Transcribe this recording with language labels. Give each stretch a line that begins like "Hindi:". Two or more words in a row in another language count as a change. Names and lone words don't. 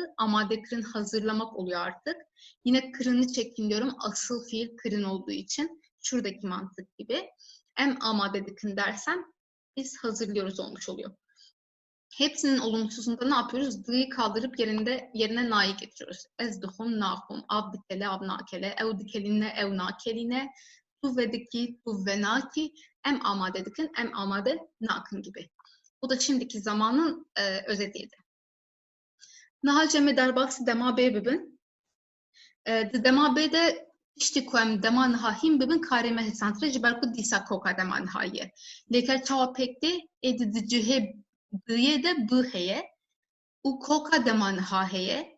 Kurdish: Amade kırın
Turkish: hazırlamak oluyor artık. Yine kırını çekin diyorum. Asıl fiil kırın olduğu için. Şuradaki mantık gibi.
Kurdish: Em amade kın
Turkish: dersem biz hazırlıyoruz olmuş oluyor. Hepsinin olumsuzunda ne yapıyoruz? D'yi kaldırıp yerine na'yı getiriyoruz.
Kurdish: Ez duhum, nahum, av dikele, av nakele, ev dikeline, ev nakeline, tu ve diki, tu ve naki, em amade dikin, em amade nakın gibi.
Turkish: Bu da şimdiki zamanın özetiydi.
Kurdish: Naha ceme derbası dema bê bibin. Di dema bê de tiştî ku em dema niha hîn bibin karê me hêsantir ji ber ku dîsa koka dema niha ye. Lêker çawa pêk tê ê di cihê diyê de bı heye û koka dema niha heye.